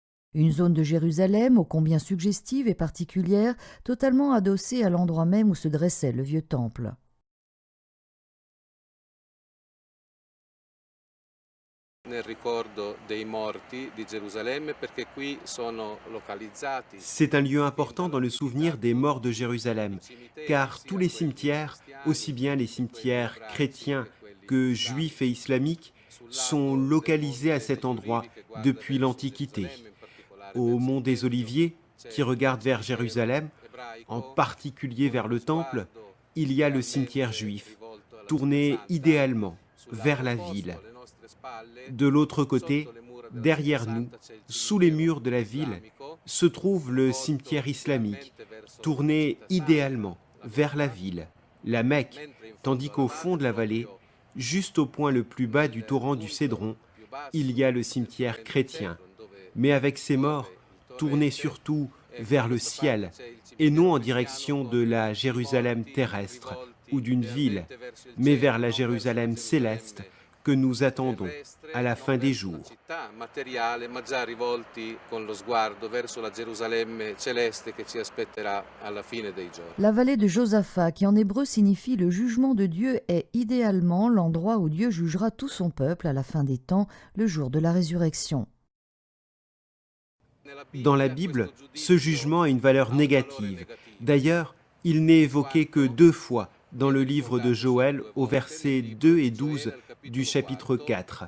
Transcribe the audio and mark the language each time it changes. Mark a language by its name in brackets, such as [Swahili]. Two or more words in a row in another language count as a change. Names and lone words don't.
[French] Une zone de Jérusalem ô combien suggestive et particulière, totalement adossée à l'endroit même où se dressait le vieux temple. [Italian] Nel ricordo dei morti di Gerusalemme perché qui sono localizzati [French] C'est un lieu important [Italian] dalla [French] dans le souvenir des [Italian] comunità [French] morts de Jérusalem, [Italian] i cimiteri, [French] car tous [Italian] sia [French] les [Italian] quelli [French] cimetières, [Italian] cristiani [French] aussi bien les [Italian] che quelli [French] cimetières [Italian] ebraici [French] chrétiens [Italian] che quelli [French] que juifs et [Italian] islamici, [French] islamiques, [Italian] sul [French] sont [Italian] lato del [French] localisés à [Italian] Monte [French] cet [Italian] degli [French] endroit [Italian] Ulivi che guarda [French] depuis [Italian] verso [French] l'Antiquité. [Italian] Gerusalemme, in particolare [French] Au [Italian] verso il [French] mont des [Italian] Tempio, [French] Oliviers, qui [Italian] c'è il [French] regarde vers [Italian] cimitero [French] Jérusalem, en [Italian] ebraico [French] particulier [Italian] con [French] vers [Italian] lo [French] le temple, [Italian] sguardo [French] il y a le cimetière [Italian] idealmente [French] juif, [Italian] rivolto alla Città [French] tourné [Italian] Santa. [French] idéalement [Italian] Sul [French] vers [Italian] lato [French] la [Italian] opposto, [French] ville. [Italian] alle nostre spalle, [French] De l'autre [Italian] sotto [French] côté, [Italian] le mura della Città [French] derrière nous, [Italian] Santa, c'è il [French] sous les [Italian] cimitero [French] murs de la ville, [Italian] islamico [French] se trouve le [Italian] rivolto [French] cimetière islamique, [Italian] idealmente verso la [French] tourné [Italian] Città Santa, [French] idéalement [Italian] la [French] vers la [Italian] Mecca, [French] ville, la Mecque, [Italian] mentre in [French] tandis [Italian] fondo alla [French] qu'au fond [Italian] valle, [French] de la vallée, [Italian] proprio [French] juste au point le plus bas du [Italian] nel [French] torrent du [Italian] punto [French] Cédron, [Italian] più [French] il [Italian] basso [French] y a le [Italian] del [French] cimetière [Italian] torrente [French] chrétien, [Italian] Cedron, dove [French] mais avec ses morts [Italian] scorre il [French] tournés [Italian] torrente, [French] surtout [Italian] e da [French] vers le [Italian] questa parte [French] ciel, [Italian] c'è il [French] et [Italian] cimitero [French] non en [Italian] cristiano [French] direction de [Italian] con [French] la [Italian] i [French] Jérusalem [Italian] morti [French] terrestre ou [Italian] rivolti [French] d'une ville, [Italian] idealmente verso il [French] mais vers [Italian] cielo, [French] la [Italian] non verso la [French] Jérusalem céleste [Italian] Gerusalemme [French] que nous attendons à [Italian] terrestre, [French] la [Italian] non [French] fin des [Italian] verso la [French] jours. [Italian] città materiale, ma già rivolti con lo sguardo verso la Gerusalemme celeste che ci aspetterà alla fine dei giorni. [French] La vallée de Josaphat, qui en hébreu signifie le jugement de Dieu, est idéalement l'endroit où Dieu jugera tout son peuple à la fin des temps, le jour de la résurrection. Dans la Bible, ce jugement a une valeur négative. D'ailleurs, il n'est évoqué que 2 fois dans le livre de Joël au verset 2 et 12 du chapitre 4.